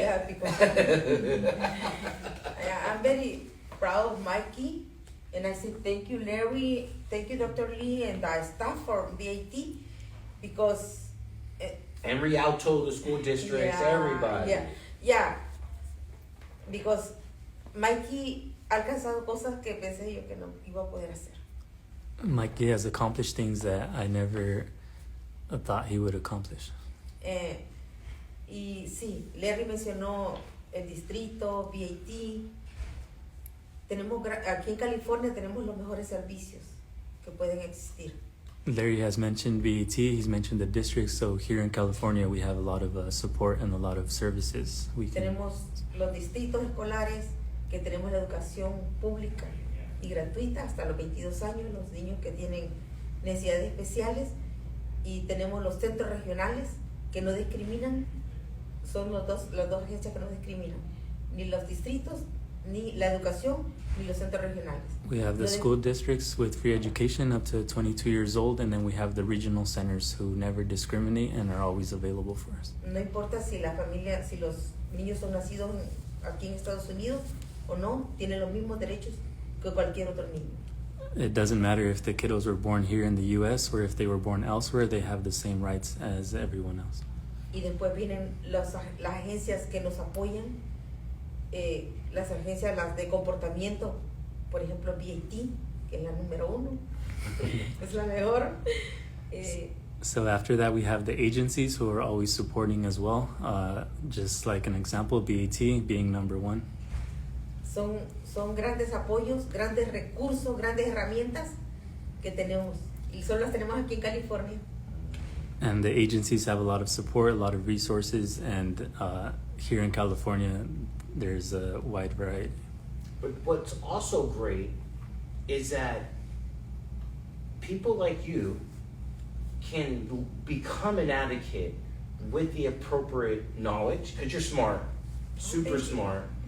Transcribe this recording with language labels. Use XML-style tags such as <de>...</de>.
<en>Yeah, because I'm very proud of Mikey And I said, thank you, Larry, thank you, Dr. Lee, and the staff for B.A.T. because And Rialto, the school districts, everybody. Yeah. Because</en> <es>Mikey ha alcanzado cosas que pensé yo que no iba a poder hacer.</es> <en>Mikey has accomplished things that I never thought he would accomplish.</en> <es>Y sí, Larry mencionó el distrito, B.A.T. Aquí en California tenemos los mejores servicios que pueden existir.</es> <en>Larry has mentioned B.A.T, he's mentioned the district, so here in California we have a lot of support and a lot of services.</en> <es>Tenemos los distritos escolares, que tenemos la educación pública y gratuita hasta los 22 años, los niños que tienen necesidades especiales, y tenemos los centros regionales que no discriminan, son las dos agencias que no discriminan, ni los distritos, ni la educación, ni los centros regionales.</es> <en>We have the school districts with free education up to 22 years old, and then we have the regional centers who never discriminate and are always available for us.</en> <es>No importa si la familia, si los niños son nacidos aquí en Estados Unidos o no, tienen los mismos derechos que cualquier otro niño.</es> <en>It doesn't matter if the kiddos were born here in the U.S. or if they were born elsewhere, they have the same rights as everyone else.</en> <es>Y después vienen las agencias que nos apoyan, las agencias las de comportamiento, por ejemplo B.A.T, que es la número 1, es la mejor.</es> <en>So after that, we have the agencies who are always supporting as well. Just like an example, B.A.T being number 1.</en> <es>Son grandes apoyos, grandes recursos, grandes herramientas que tenemos, y solo las tenemos aquí en California.</es> <en>And the agencies have a lot of support, a lot of resources, and here in California, there's a wide variety. But what's also great is that people like you can become an advocate with the appropriate knowledge, because you're smart, super smart.</en>